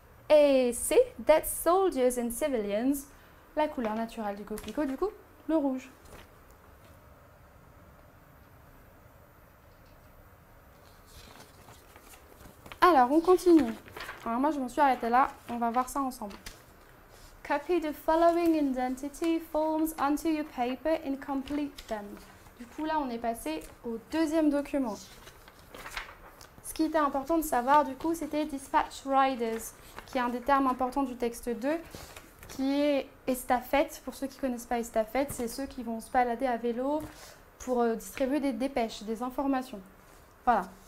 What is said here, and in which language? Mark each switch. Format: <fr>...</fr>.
<fr>Et C,</fr> <en>dead soldiers and civilians,</en> <fr>la couleur naturelle du coquelicot, du coup, le rouge. Alors, on continue. Alors, moi, je m'en suis arrêtée là. On va voir ça ensemble.</fr> <en>Copy the following identity forms onto your paper and complete them.</en> <fr>Du coup, là, on est passé au deuxième document. Ce qui était important de savoir, du coup, c'était dispatch riders, qui est un des termes importants du texte 2, qui est estafette. Pour ceux qui ne connaissent pas estafette, c'est ceux qui vont se balader à vélo pour distribuer des dépêches, des informations. Voilà.</fr>